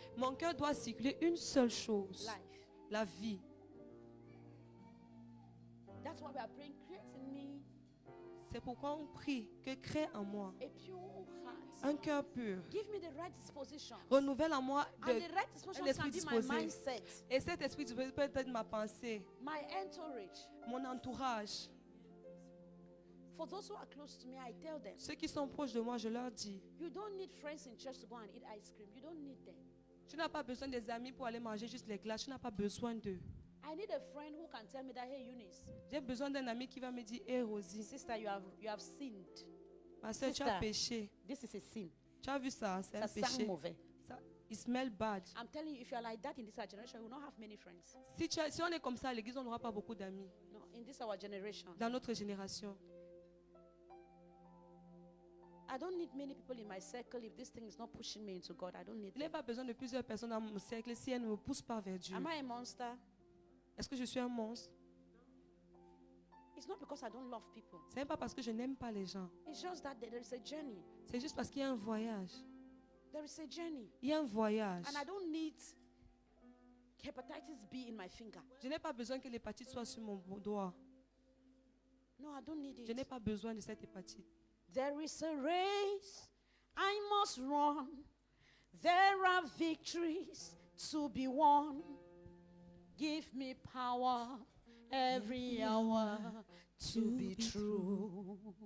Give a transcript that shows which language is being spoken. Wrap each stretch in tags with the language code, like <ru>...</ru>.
<fr>Mon cœur doit circuler une seule chose,</fr> <en>life.</en> <fr>la vie.</fr> <en>That's why we are praying, create in me</en> <fr>C'est pourquoi on prie que crée en moi</fr> <en>a pure heart.</en> <fr>un cœur pur.</fr> <en>Give me the right disposition.</en> <fr>Renouvelle en moi</fr> <en>And the right disposition</en> <fr>esprit</fr> <en>can be my</en> <fr>disposé.</fr> <en>mindset,</en> <fr>Et cet esprit disposé peut être ma pensée,</fr> <en>my entourage.</en> <fr>mon entourage.</fr> <en>For those who are close to me, I tell them,</en> <fr>Ceux qui sont proches de moi, je leur dis,</fr> <en>you don't need friends in church to go and eat ice cream. You don't need them.</en> <fr>tu n'as pas besoin des amis pour aller manger juste les glaces. Tu n'as pas besoin d'eux.</fr> <en>I need a friend who can tell me that, hey, Eunice,</en> <fr>J'ai besoin d'un ami qui va me dire, hé Rosie,</fr> <en>sister, you have sinned.</en> <fr>ma soeur, tu as péché.</fr> <en>This is a sin.</en> <fr>Tu as vu ça, c'est un Ça sent péché. mauvais.</fr> <en>Ça, it smell bad. I'm telling you, if you are like that in this our generation, you will not have many friends.</en> <fr>Si on est comme ça à l'église, on n'aura pas beaucoup d'amis.</fr> <en>No, in this our generation.</en> <fr>Dans notre génération,</fr> <en>I don't need many people in my circle if this thing is not pushing me into God. I don't need</en> <fr>je n'ai</fr> <en>them.</en> <fr>pas besoin de plusieurs personnes dans mon cercle si elles ne me poussent pas vers Dieu.</fr> <en>Am I a monster?</en> <fr>Est-ce que je suis un monstre?</fr> <en>It's not because I don't love people.</en> <fr>Ce n'est pas parce que je n'aime pas les gens.</fr> <en>It's just that there is a journey.</en> <fr>C'est juste parce qu'il y a un voyage.</fr> <en>There is a journey.</en> <fr>Il y a un voyage.</fr> <en>And I don't need hepatitis B in my finger.</en> <fr>Je n'ai pas besoin que l'hépatite soit sur mon doigt.</fr> <en>No, I don't need</en> <fr>Je n'ai</fr> <en>it.</en> <fr>pas besoin de cette hépatite.</fr> <en>There is a race I must run. There are victories to be won. Give me power every hour to be true.</en>